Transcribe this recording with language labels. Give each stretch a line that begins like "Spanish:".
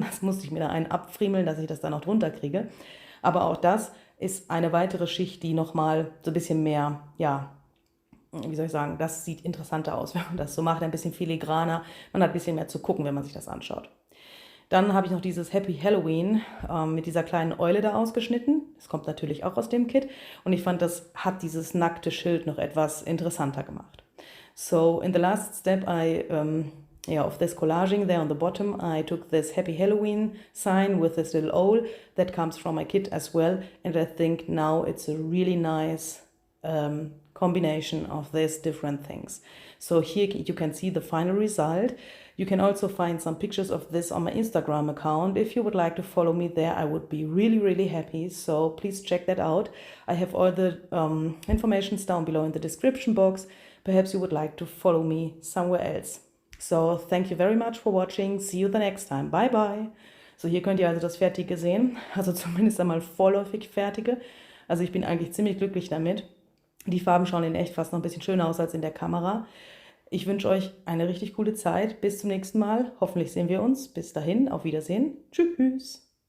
German: Das musste ich mir da einen abfriemeln, dass ich das dann noch drunter kriege. Aber auch das ist eine weitere Schicht, die nochmal so ein bisschen mehr, ja, wie soll ich sagen, das sieht interessanter aus, wenn man das so macht, ein bisschen filigraner. Man hat ein bisschen mehr zu gucken, wenn man sich das anschaut. Dann habe ich noch dieses Happy Halloween mit dieser kleinen Eule da ausgeschnitten. Das kommt natürlich auch aus dem Kit. Und ich fand, das hat dieses nackte Schild noch etwas interessanter gemacht.
English: So, in the last step of this collaging there on the bottom, I took this Happy Halloween sign with this little owl that comes from my kit as well. And I think now it's a really nice combination of these different things. So here you can see the final result. You can also find some pictures of this on my Instagram account. If you would like to follow me there, I would be really, really happy. So please check that out. I have all the informations down below in the description box. Perhaps you would like to follow me somewhere else. So thank you very much for watching. See you the next time. Bye, bye.
German: So, hier könnt ihr also das Fertige sehen. Also zumindest einmal vorläufig Fertige. Also ich bin eigentlich ziemlich glücklich damit. Die Farben schauen in echt fast noch ein bisschen schöner aus als in der Kamera. Ich wünsche euch eine richtig coole Zeit. Bis zum nächsten Mal. Hoffentlich sehen wir uns. Bis dahin, auf Wiedersehen. Tschüss.